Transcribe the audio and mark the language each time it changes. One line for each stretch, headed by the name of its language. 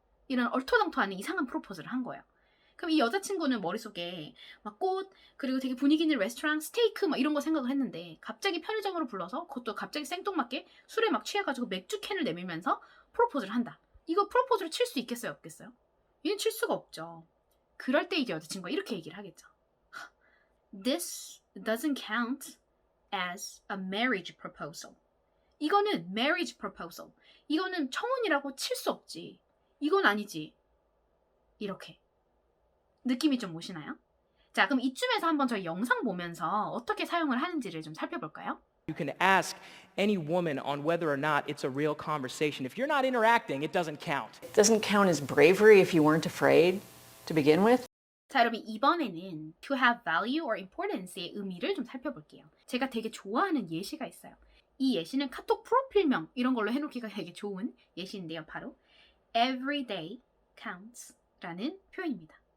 Korean: 이런 얼토당토하는 이상한 프로포즈를 한 거예요. 그럼 이 여자친구는 머릿속에 막 꽃, 그리고 되게 분위기 있는 레스토랑, 스테이크 막 이런 거 생각을 했는데 갑자기 편의점으로 불러서 그것도 갑자기 생뚱맞게 술에 막 취해가지고 맥주 캔을 내밀면서 프로포즈를 한다. 이거 프로포즈를 칠 수 있겠어요? 없겠어요? 얘는 칠 수가 없죠. 그럴 때 이제 여자친구가 이렇게 얘기를 하겠죠.
English: This doesn't count as a marriage proposal.
Korean: 이거는
English: marriage proposal.
Korean: 이거는 청혼이라고 칠 수 없지. 이건 아니지. 이렇게. 느낌이 좀 오시나요? 자, 그럼 이쯤에서 한번 저희 영상 보면서 어떻게 사용을 하는지를 좀 살펴볼까요?
English: You can ask any woman on whether or not it's a real conversation. If you're not interacting, it doesn't count. It doesn't count as bravery if you weren't afraid to begin with.
Korean: 자, 여러분 이번에는
English: to have value or importance
Korean: 의 의미를 좀 살펴볼게요. 제가 되게 좋아하는 예시가 있어요. 이 예시는 카톡 프로필명 이런 걸로 해놓기가 되게 좋은 예시인데요. 바로
English: everyday counts
Korean: 라는 표현입니다.